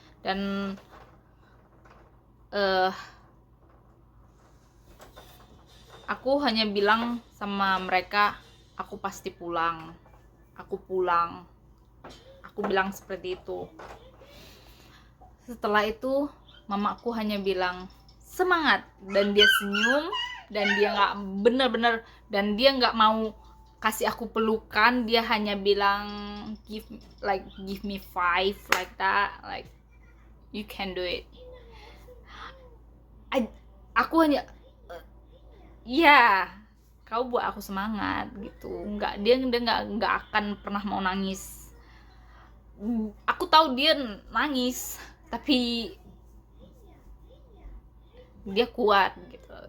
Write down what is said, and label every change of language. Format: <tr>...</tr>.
<id>Dan aku hanya bilang sama mereka, aku pasti pulang, aku pulang. Aku bilang seperti itu. Setelah itu mamaku hanya bilang semangat, dan dia senyum, dan dia nggak bener-bener, dan dia nggak mau kasih aku pelukan. Dia hanya bilang</id> <en>give me 5 like that, like you can do it.</en> <id>Aku hanya ya, kau buat aku semangat gitu. Dia nggak akan pernah mau nangis. Aku tahu dia nangis, tapi dia kuat gitu.</id>